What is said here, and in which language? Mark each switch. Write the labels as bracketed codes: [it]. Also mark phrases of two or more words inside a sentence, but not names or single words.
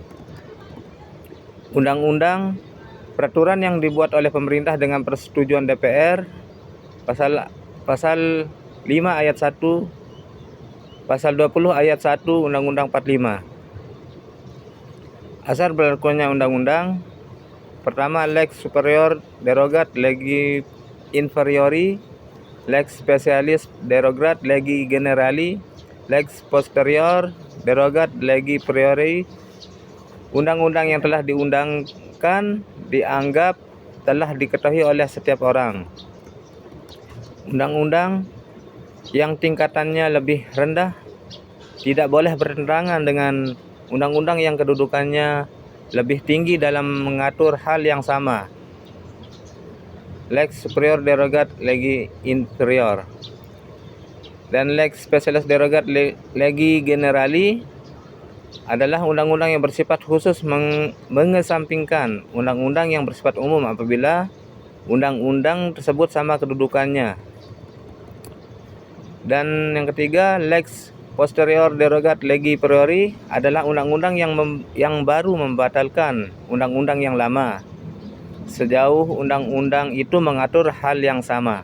[id] Undang-undang, peraturan yang dibuat oleh pemerintah dengan persetujuan DPR, pasal 5 ayat 1, pasal 20 ayat 1 Undang-Undang 45. Asal berlakunya undang-undang. Pertama, [la] lex superior derogat legi inferiori, lex specialis derogat legi generali, lex posterior derogat legi priori. [id] Undang-undang yang telah diundangkan dianggap telah diketahui oleh setiap orang. Undang-undang yang tingkatannya lebih rendah tidak boleh bertentangan dengan undang-undang yang kedudukannya lebih tinggi dalam mengatur hal yang sama. [la] Lex superior derogat legi inferior [id] dan [la] lex specialis derogat legi generali [id] adalah undang-undang yang bersifat khusus mengesampingkan undang-undang yang bersifat umum apabila undang-undang tersebut sama kedudukannya. Dan yang ketiga, [la] lex posterior derogat legi priori [id] adalah undang-undang yang baru membatalkan undang-undang yang lama sejauh undang-undang itu mengatur hal yang sama.